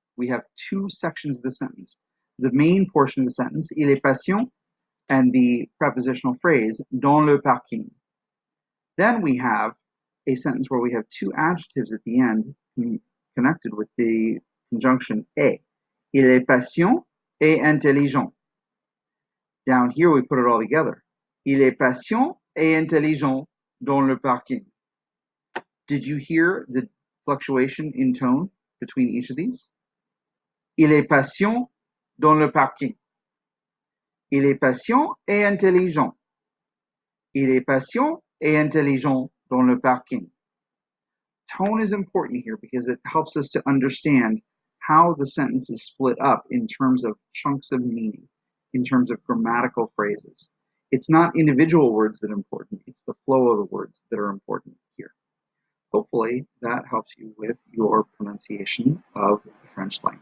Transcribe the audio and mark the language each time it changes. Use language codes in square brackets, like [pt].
[en] We have 2 sections of the sentence. The main portion of the sentence, [fr] il est patient, [en] and the prepositional phrase, [fr] dans le parking. [en] Then we have a sentence where we have 2 adjectives at the end connected with the conjunction et. [fr] Il est patient et intelligent. [en] Down here we put it all together. [fr] Il est patient et intelligent dans le parking. [en] Did you hear the fluctuation in tone between each of these? [fr] Il est patient dans le parking. Il est patient et intelligent. Il est patient et intelligent dans le parking. [en] Tone is important here because it helps us to understand how the sentence is split up in terms of chunks of meaning, in terms of grammatical phrases. It's not individual words that are important, it's the flow of the words that are important here. Hopefully that helps you with your pronunciation of the French language.